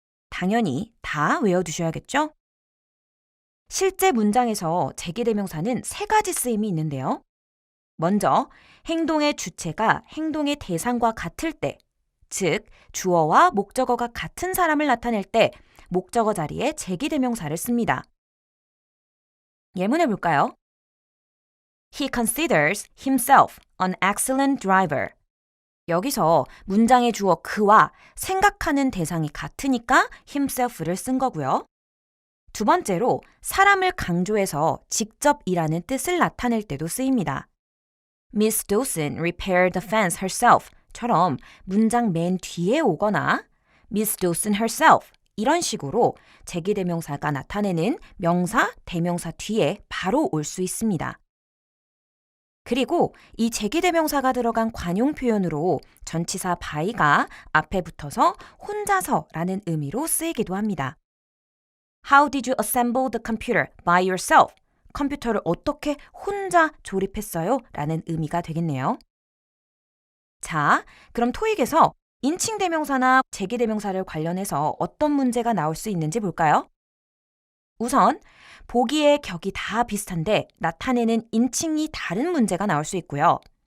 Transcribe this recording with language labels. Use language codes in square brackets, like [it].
[ko] 당연히 다 외워두셔야겠죠? 실제 문장에서 제귀 대명사는 3가지 쓰임이 있는데요. 먼저 행동의 주체가 행동의 대상과 같을 때, 즉 주어와 목적어가 같은 사람을 나타낼 때 목적어 자리에 제귀 대명사를 씁니다. 예문해 볼까요? [en] He considers himself an excellent driver. [ko] 여기서 문장의 주어 그와 생각하는 대상이 같으니까 himself를 쓴 거고요. 두 번째로 사람을 강조해서 직접이라는 뜻을 나타낼 때도 쓰입니다. [en] Miss Dawson repaired the fence herself [ko] 처럼 문장 맨 뒤에 오거나 [en] Miss Dawson herself [ko] 이런 식으로 제귀대명사가 나타내는 명사, 대명사 뒤에 바로 올 수 있습니다. 그리고 이 제귀대명사가 들어간 관용 표현으로 전치사 by가 앞에 붙어서 혼자서라는 의미로 쓰이기도 합니다. [en] How did you assemble the computer by yourself? [ko] 컴퓨터를 어떻게 혼자 조립했어요? 라는 의미가 되겠네요. 자, 그럼 토익에서 인칭 대명사나 제귀 대명사를 관련해서 어떤 문제가 나올 수 있는지 볼까요? 우선 보기의 격이 다 비슷한데 나타내는 인칭이 다른 문제가 나올 수 있고요.